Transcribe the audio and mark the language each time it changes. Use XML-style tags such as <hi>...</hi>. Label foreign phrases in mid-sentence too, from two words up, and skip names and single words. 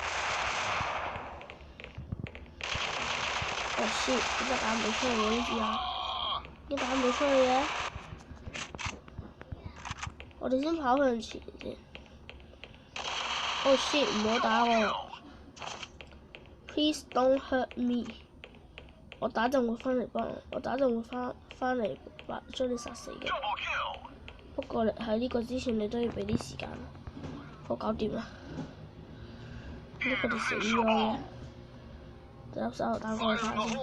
<yue>哦 shit！點解打唔到出去嘅呢次啊？點解打唔到出去嘅？我哋先跑向前先。哦 shit！唔好打我 ！</yue> <en>Please don't hurt me！</en> <yue>我打陣會翻嚟幫我，我打陣會翻嚟將你殺死嘅。不過喺呢個之前，你都要俾啲時間。我搞掂啦！呢個哋死咗嘅，等粒手榴彈過去睇下先。</yue>